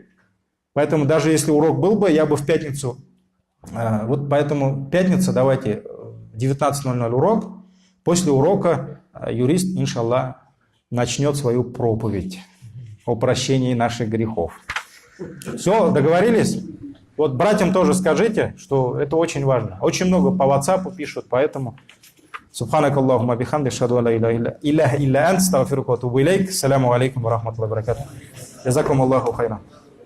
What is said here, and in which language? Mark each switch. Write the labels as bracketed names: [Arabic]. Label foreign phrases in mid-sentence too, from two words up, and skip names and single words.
[Russian] Поэтому даже если урок был бы, я бы в пятницу, вот поэтому пятница, давайте, 19:00 урок, после урока юрист, иншаллах, начнет свою проповедь о прощении наших грехов. Все, договорились? Вот братьям тоже скажите, что это очень важно. Очень много по WhatsApp пишут, поэтому [Arabic] سبحانك اللهم بحمدك، أشهد أن لا إله إلا أنت، أستغفرك وأتوب إليك. السلام عليكم ورحمة الله وبركاته. جزاكم الله خيرا.